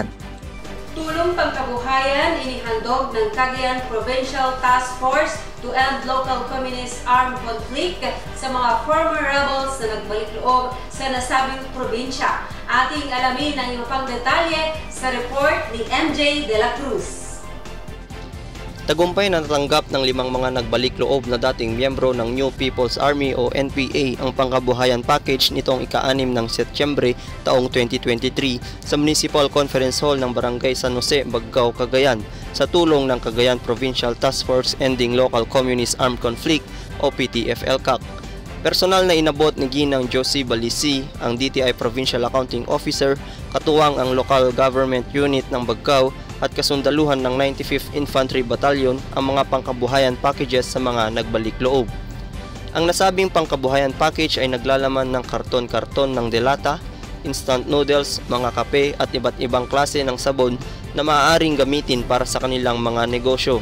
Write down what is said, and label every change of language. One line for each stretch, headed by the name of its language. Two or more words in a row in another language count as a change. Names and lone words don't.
Filipino: Tulong pangkabuhayan inihandog ng Cagayan Provincial Task Force to End Local Communist Armed Conflict sa mga former rebels na nagbalik loob sa nasabing probinsya. Ating alamin ang iba pang detalye sa report ni MJ De La Cruz. Tagumpay na natanggap ng 5 mga nagbalik loob na dating miyembro ng New People's Army o NPA ang pangkabuhayan package nitong ika-6 ng Setyembre taong 2023 sa Municipal Conference Hall ng Barangay San Jose, Baggao, Cagayan sa tulong ng Cagayan Provincial Task Force Ending Local Communist Armed Conflict o PTF-LCAC. Personal na inabot ni Ginang Josie Balisi, ang DTI Provincial Accounting Officer, katuwang ang Local Government Unit ng Baggao at kasundaluhan ng 95th Infantry Battalion ang mga pangkabuhayan packages sa mga nagbalik loob. Ang nasabing pangkabuhayan package ay naglalaman ng karton-karton ng delata,
English: instant noodles,
Filipino: mga kape at iba't ibang klase ng sabon na maaaring gamitin para sa kanilang mga negosyo.